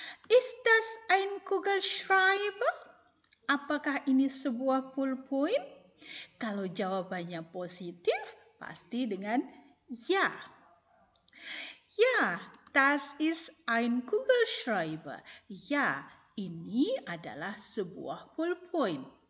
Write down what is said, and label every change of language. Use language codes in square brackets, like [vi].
[de] Ist das ein Kugelschreiber? [id] Apakah ini sebuah ballpoint? Kalau jawabannya positif, pasti dengan ya. [de] Ya, das ist ein Kugelschreiber. [id] Ya, ini adalah sebuah ballpoint.